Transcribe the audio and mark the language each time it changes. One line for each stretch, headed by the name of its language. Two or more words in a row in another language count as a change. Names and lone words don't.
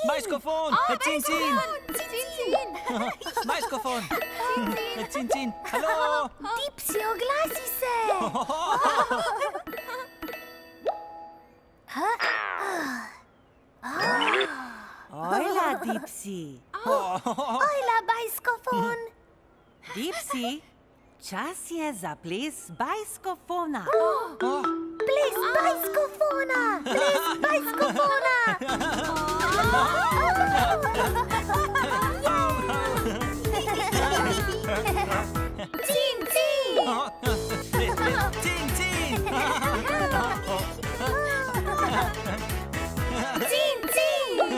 Slovenian: Bajskofon. Cin, cin. Bajskofon. Cin, cin. Halo. Dipsi, oglasi se. Ojla, Dipsi. Ojla, bajskofon. Dipsi, čas je za ples bajskofona. Ples bajskofona. Ples bajskofona. Cin cin. Cin, cin. Cin cin.